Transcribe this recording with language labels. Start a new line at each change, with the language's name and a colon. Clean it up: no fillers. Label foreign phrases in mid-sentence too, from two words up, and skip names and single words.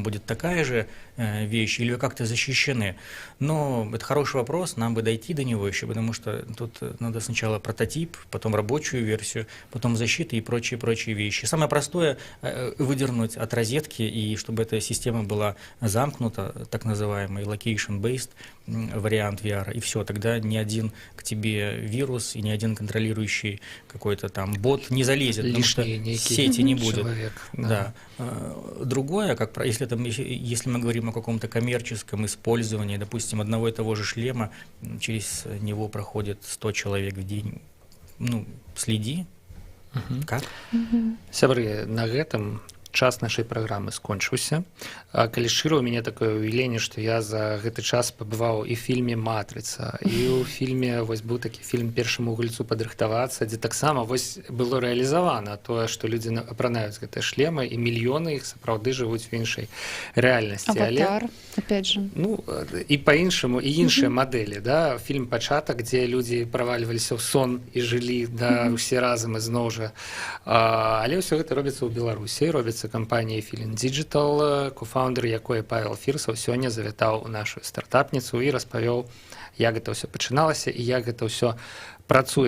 Russian: Будет такая же вещь или вы как-то защищены? Но это хороший вопрос, нам бы дойти до него еще, потому что тут надо сначала прототип, потом рабочую версию, потом защита и прочие вещи. Самое простое — выдернуть от розетки, и чтобы эта система была замкнута, так называемый location-based вариант VR, и все, тогда ни один к тебе вирус и ни один контролирующий какой-то там бот не залезет, потому что сети не будет. Человек, да. Другое, если мы говорим о каком-то коммерческом использовании, допустим, одного и того же шлема, через него проходит 100 человек в день, следи. Как?
Belarusian: Сябры, на гэтым час нашай праграмы скончыўся. Калі шчыра, у мяне такое ўяўленне, што я за гэты час пабываў і фільме «Матрыца», і ў фільме быў такі фільм «Першаму гульцу падрыхтавацца», дзе таксама было рэалізавана тое, што людзі апранаюць гэтыя шлемы, і мільёны іх сапраўды жывуць в іншай рэальнасці.
Russian: Аватар, опять же.
Belarusian: І па-іншаму, і іншыя мадэлі. Фільм «Пачатак», дзе людзі правальваліся ў сон і жылі ўсе разам ізноў жа. Але ўсё гэта робіцца ў Беларусі, робіцца кампаніяй Feeling Digital, кофаундер якой Павел Фірсаў сёння завітаў у нашу стартапніцу і распавёў, як гэта ўсё пачыналася і як гэта ўсё працуе.